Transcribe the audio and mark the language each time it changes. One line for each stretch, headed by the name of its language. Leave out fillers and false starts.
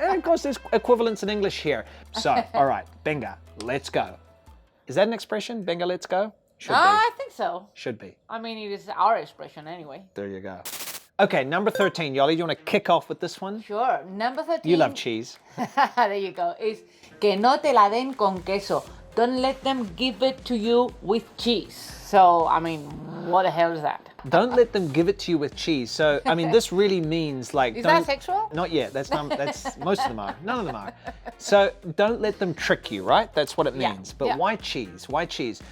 English: And of course, there's equivalents in English here. So, all right, venga, let's go. Is that an expression? Venga, let's go? Should be. I think so. Should be. I mean, it is our expression anyway. There you go. Okay, number 13. Yoli, you want to kick off with this one? Sure. Number 13. You love cheese. There you go.
Spanish: Is que no te la den con queso.
English: Don't let them give it to you with cheese. So, I mean, what the hell is that? Don't let them give it to you with cheese. So, I mean, this really means like... Is that sexual? Not yet. That's most of them are. None of them are. So, don't let them trick you, right? That's what it means. But why cheese? Why cheese?